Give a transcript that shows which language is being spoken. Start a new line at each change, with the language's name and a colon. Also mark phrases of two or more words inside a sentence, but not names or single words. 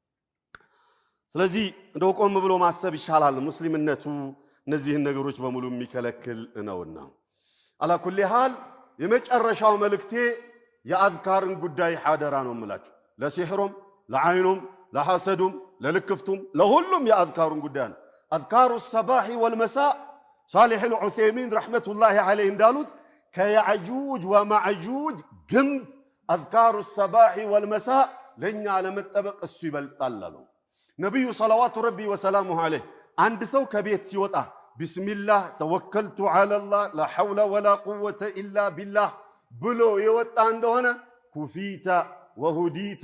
Amharic: ስለዚህ እንደው ቆም ብሎ ማሰብ ይሻላል ሙስሊምነቱ እነዚህን ነገሮች በሙሉ የሚከለክል ነውና
Arabic: على كل حال
Amharic: የመጨረሻው መልእክቴ የአዝካርን ጉዳይ ሐደራ ነው የምላችሁ ለሲህሩም ለዓይኑም ለሐሰዱም ለልክፍቱም ለሁሉም የአዝካሩን ጉዳይ ነው አዝካሩ
Arabic: الصباح والمساء صالح العثيمين رحمة الله عليه
Amharic: እንዳሉት ከያጁጅ ወማጁጅ ግንብ አዝካሩ
Arabic: الصباح والمساء
Amharic: ለኛ ለመጠበቅ እሱ ይበልጣል አሉ ነብዩ
Arabic: صلوات ربي وسلامه عليه
Amharic: አንድ ሰው ከቤት ሲወጣ
Arabic: بسم الله توكلت على الله لا حول ولا قوة إلا بالله
Amharic: ብሎ የወጣ እንደሆነ
Arabic: كفيت وهديت